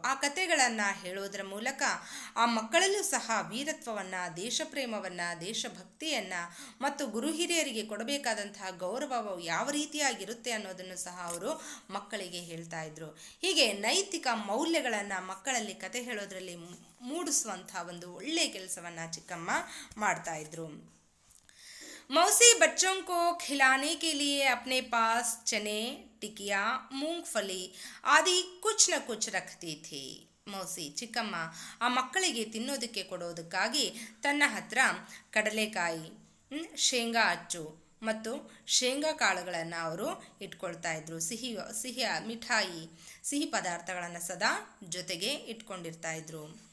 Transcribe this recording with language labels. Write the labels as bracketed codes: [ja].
[kn] ಆ ಕಥೆಗಳನ್ನು ಹೇಳೋದರ ಮೂಲಕ ಆ ಮಕ್ಕಳಲ್ಲೂ ಸಹ ವೀರತ್ವವನ್ನು, ದೇಶಪ್ರೇಮವನ್ನು, ದೇಶಭಕ್ತಿಯನ್ನು ಮತ್ತು ಗುರು ಹಿರಿಯರಿಗೆ ಕೊಡಬೇಕಾದಂತಹ ಗೌರವವು ಯಾವ ರೀತಿಯಾಗಿರುತ್ತೆ ಅನ್ನೋದನ್ನು ಸಹ ಅವರು ಮಕ್ಕಳಿಗೆ ಹೇಳ್ತಾ ಇದ್ರು. ಹೀಗೆ ನೈತಿಕ ಮೌಲ್ಯಗಳನ್ನು ಮಕ್ಕಳಲ್ಲಿ ಕತೆ ಹೇಳೋದ್ರಲ್ಲಿ ಮೂಡಿಸುವಂಥ ಒಂದು ಒಳ್ಳೆಯ ಕೆಲಸವನ್ನು ಚಿಕ್ಕಮ್ಮ ಮಾಡ್ತಾ ಇದ್ರು. [hi] मौसी बच्चों को खिलाने के लिए अपने पास चने, टिकिया, मूंगफली आदि कुछ न कुछ रखती थी. [kn] ಮೌಸಿ ಚಿಕ್ಕಮ್ಮ ಆ ಮಕ್ಕಳಿಗೆ ತಿನ್ನೋದಕ್ಕೆ ಕೊಡೋದಕ್ಕಾಗಿ ತನ್ನ ಹತ್ರ ಕಡಲೆಕಾಯಿ, ಶೇಂಗಾ ಅಚ್ಚು ಮತ್ತು ಶೇಂಗಾ ಕಾಳುಗಳನ್ನು ಅವರು ಇಟ್ಕೊಳ್ತಾ ಇದ್ರು. ಸಿಹಿ ಮಿಠಾಯಿ, ಸಿಹಿ ಪದಾರ್ಥಗಳನ್ನು ಸದಾ ಜೊತೆಗೆ ಇಟ್ಕೊಂಡಿರ್ತಾ ಇದ್ರು.